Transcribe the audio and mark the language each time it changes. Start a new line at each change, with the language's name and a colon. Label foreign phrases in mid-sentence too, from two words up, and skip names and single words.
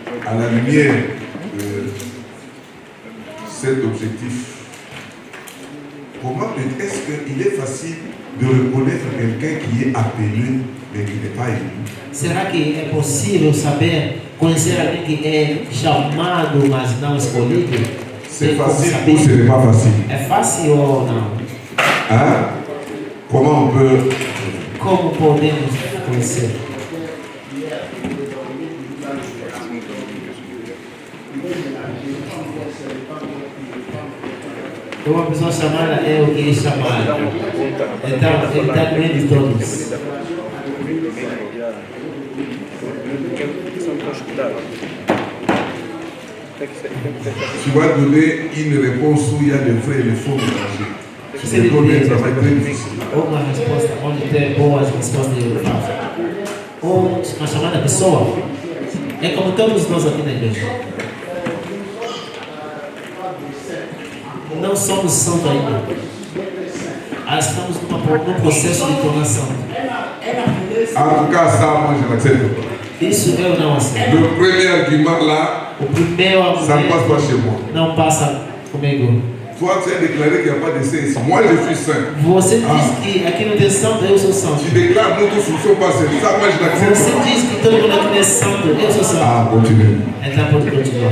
French: à la lumière de cet objectif, comment est-ce qu'il est facile de reconnaître quelqu'un qui est appelé mais qui n'est pas élu?
Portuguese: Será que é possível saber, conhecer alguém que é chamado, mas não escolhido?
French: C'est facile ou ce n'est pas facile?
Portuguese: É fácil ou não?
French: Hein? Comment on peut...
Portuguese: Como podemos conhecer? Uma pessoa chamada é o que é chamado. Então, ele está no meio de todos.
French: Tu vas donner une réponse où il y a des vrais et des faux mélangés. C'est travail très difficile.
Portuguese: Uma resposta onde tem boas respostas e falsas. Ou uma chamada pessoa. É como todos nós aqui na igreja. Não somos santos ainda. Estamos num processo de tornação.
French: En tout cas, ça, moi, je n'accepte pas.
Portuguese: Isso eu não aceito.
French: Le premier argument là,
Portuguese: O primeiro
French: ça ne passe pas chez moi.
Portuguese: não passa comigo.
French: Toi, tu as déclaré qu'il n'y a pas de saint ici. Moi, je suis saint.
Portuguese: Você diz que aqui não tem santo, eu sou santo.
French: Tu déclares, nous tous ne sommes pas saints. Ça, moi, je n'accepte
Portuguese: Você
French: pas.
Portuguese: diz que todo mundo aqui não é santo, eu sou santo.
French: Ah, continue.
Portuguese: Então pode continuar.